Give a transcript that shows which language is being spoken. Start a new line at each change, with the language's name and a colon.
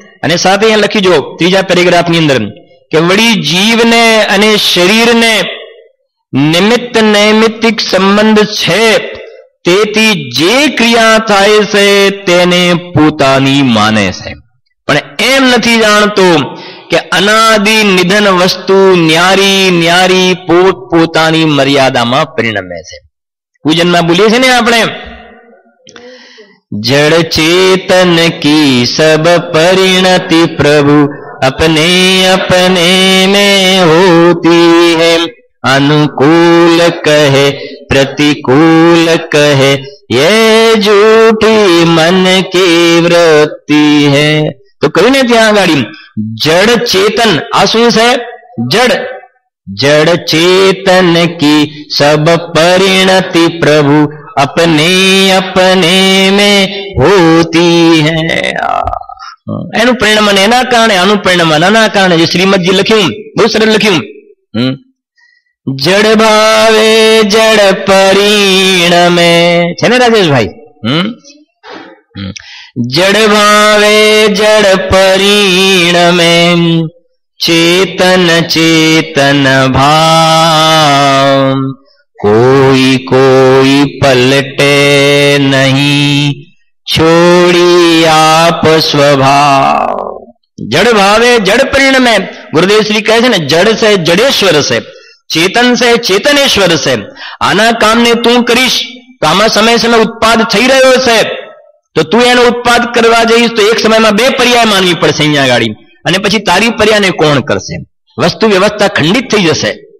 Gujarati: અને સાથે અહીંયા લખી જો ત્રીજા પેરેગ્રાફની અંદર કે વળી જીવને અને શરીરને નિમિત્ત નૈમિત્તિક સંબંધ છે, તેથી જે ક્રિયા થાય છે તેને પોતાની માને છે, પણ એમ નથી જાણતો કે અનાદિ નિધન વસ્તુ ન્યારી ન્યારી પોત પોતાની મર્યાદામાં પરિણમે છે. પૂજનમાં બોલીએ છે ને આપણે,
Hindi: जड़ चेतन की सब परिणति प्रभु अपने अपने में होती है, अनुकूल कहे प्रतिकूल कहे ये झूठी मन की वृत्ति है.
Gujarati: तो કહ્યું ને ત્યાં આગળ જડ ચેતન, આ શું છે? જડ.
Hindi: जड़ चेतन की सब परिणति प्रभु अपने अपने में होती है.
Gujarati: એનું પરિણામ એના કારણે, આનું પરિણામ આના કારણે. જે શ્રીમદજી લખ્યું, બહુ સરળ લખ્યું, જડ ભાવે જડ પરિણમે છે ને રાજેશભાઈ? જડ ભાવે જડ પરિણમે चेतन चेतन भाव कोई कोई पलटे नहीं छोड़ी आप स्वभाव. जड़ भावे जड़ परिणमे. गुरुदेव श्री કહે છે ને, જડ છે જડેશ્વર છે, ચેતન છે ચેતનેશ્વર છે. આના કામને તું કરીશ તો આમાં સમય સમય ઉત્પાદ થઈ રહ્યો છે, તો તું એનો ઉત્પાદ કરવા જઈશ તો એક સમયમાં બે પર્યાય માનવી પડશે અહીંયા ગાડી, અને પછી તારી પર્યાને કોણ કરશે? વસ્તુ વ્યવસ્થા ખંડિત થઈ જશે.